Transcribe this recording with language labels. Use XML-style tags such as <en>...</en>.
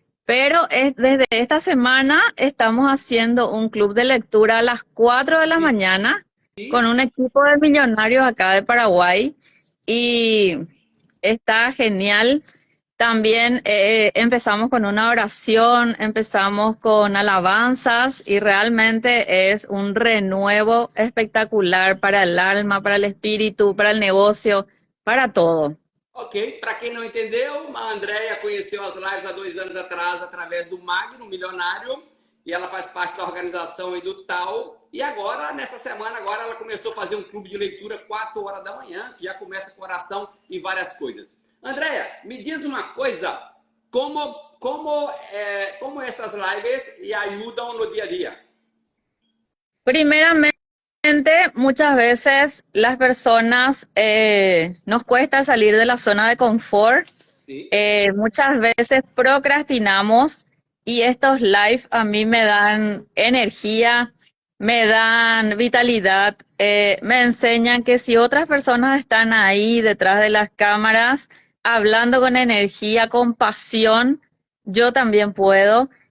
<es>Pero desde esta semana estamos haciendo un club de lectura a las 4 de la mañana con un equipo de millonarios acá de Paraguay y está genial. También empezamos con una oración, empezamos con alabanzas y realmente es un renuevo espectacular para el alma, para el espíritu, para el negocio, para todo.</es> <pt>Ok, para quem não entendeu, a Andrea conheceu as lives há 2 anos atrás através do Magno Milionário e ela faz parte da organização e do tal. E agora, nessa semana, agora ela começou a fazer um clube de leitura 4 horas da manhã, que já começa com oração e várias coisas. Andrea, me diz uma coisa, como essas lives lhe ajudam no dia a dia?</pt> <es>Primeramente, muchas veces las personas nos cuesta salir de la zona de confort. Sí. Muchas veces procrastinamos y estos live a mí me dan energía, me dan vitalidad, me enseñan que si otras personas están ahí detrás de las cámaras hablando con energía, con pasión, yo también puedo.</es>